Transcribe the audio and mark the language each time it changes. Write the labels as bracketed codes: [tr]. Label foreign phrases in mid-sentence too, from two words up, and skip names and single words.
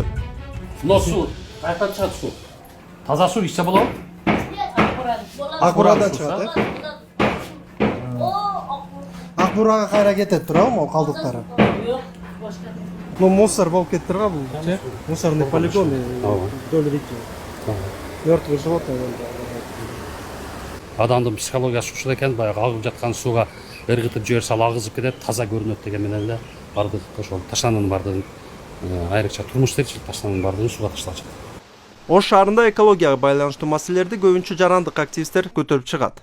[ky] Мына суу каяктан чыгат суу? Таза суу ичсе болобу? Акбурадан чыгат, Акбурага кайра кетет туурабы могу калдыктары? Жок, башка. [ru] Ну мусор [ky] болуп кетти турган бул, [ru] мусорный полигон вдоль реки. Мертвые животные. [ky] Адамдын психологиясы ушул экен, баягы агып жаткан сууга ыргытып жиберсе ал агызып кетет, таза көрүнөт деген менен эле бардык ошол таштандын бардыгын айрыкча турмуш тиричилик таштандын бардыгын сууга ташталчу. Ош шаарында экологияга байланыштуу маселелерди көбүнчө жарандык активисттер көтөрүп чыгат.